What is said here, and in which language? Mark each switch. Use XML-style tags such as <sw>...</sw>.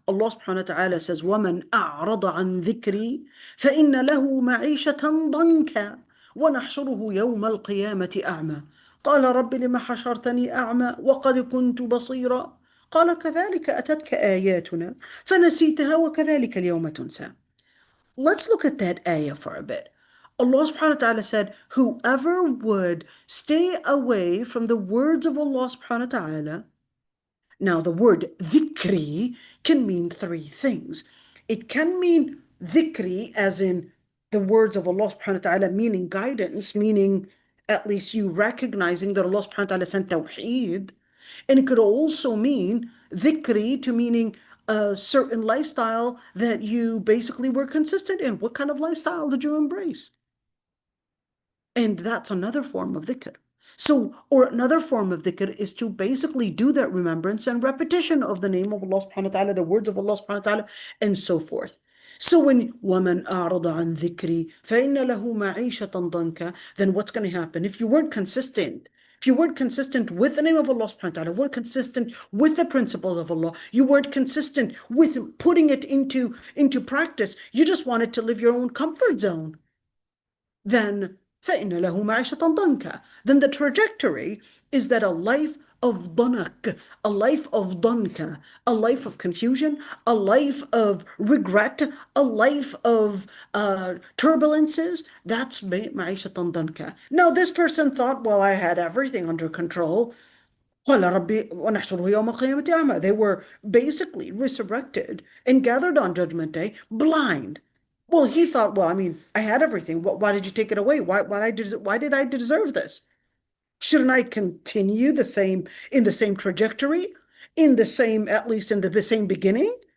<en>Allah subhanahu wa ta'ala says,</en> <ar>وَمَنْ أَعْرَضَ عَنْ ذِكْرِي فَإِنَّ لَهُ مَعِيشَةً ضَنْكًا وَنَحْشُرُهُ يَوْمَ الْقِيَامَةِ أَعْمَى قال رب لم حشرتني أعمى وقد كنت بصيرا قال كذلك أتتك آياتنا فنسيتها وكذلك اليوم تنسى.</ar> <en>Let's look at that ayah for a bit. Allah subhanahu wa ta'ala said, whoever would stay away from the words of Allah subhanahu wa ta'ala. Now, the word dhikri can mean three things. It can mean dhikri as in the words of Allah subhanahu wa ta'ala, meaning guidance, meaning at least you recognizing that Allah subhanahu wa ta'ala sent tawheed. And it could also mean dhikri to meaning a certain lifestyle that you basically were consistent in. What kind of lifestyle did you embrace? And that's another form of dhikr. So, or another form of dhikr is to basically do that remembrance and repetition of the name of Allah subhanahu wa ta'ala, the words of Allah subhanahu wa ta'ala, and so forth. So when</en> <ar>وَمَنْ أَعْرَضَ عَنْ ذِكْرِي فَإِنَّ لَهُ مَعِيشَةً ضَنْكَ,</ar> <en>then what's going to happen? If you weren't consistent, if you weren't consistent with the name of Allah subhanahu wa ta'ala, weren't consistent with the principles of Allah, you weren't consistent with putting it into practice, you just wanted to live your own comfort zone, then</en> <ar>فَإِنَّ لَهُ مَعِيشَةً ضَنْكَ.</ar> <en>Then the trajectory is that a life of ضنك, a life of ضنك, a life of confusion, a life of regret, a life of turbulences. That's</en> <ar>معيشة ضنك.</ar> <en>Now this person thought, well, I had everything under control.</en> <ar>قال ربي ونحشره يوم القيامة أعمى.</ar> <en>They were basically resurrected and gathered on Judgment Day blind. Well, he thought, well, I mean, I had everything. Why did you take it away? Why did I deserve this? Shouldn't I continue in the same trajectory, at least in the same beginning?</en>